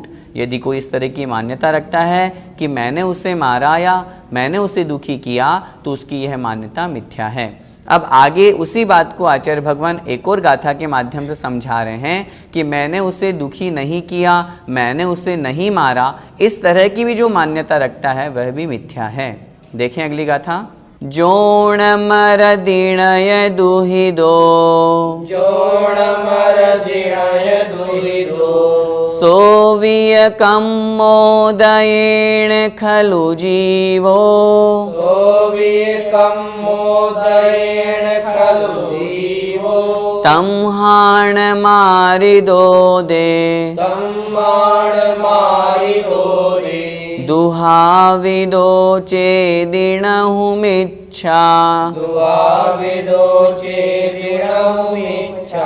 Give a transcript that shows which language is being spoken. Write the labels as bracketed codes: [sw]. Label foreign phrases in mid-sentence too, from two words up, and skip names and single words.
[hi] यदि कोई इस तरह की मान्यता रखता है कि मैंने उसे मारा या मैंने उसे दुखी किया, तो उसकी यह मान्यता मिथ्या है। अब आगे उसी बात को आचार्य भगवान एक और गाथा के माध्यम से समझा रहे हैं कि मैंने उसे दुखी नहीं किया, मैंने उसे नहीं मारा, इस तरह की भी जो मान्यता रखता है वह भी मिथ्या है। देखें अगली गाथा। [pra] जोण मर दिणय दुहिदो, जोण मर दिणय दुहिदो, सोविय कम्मोदयेन खलु जीवो, सोविय कम्मोदयेन खलु जीवो। तम्हाण मारिदो दे, तम्हाण मारिदो दे, दुहाविदो चेदिणहुमिच्छा, दुहाविदो चेदिणहुमिच्छा।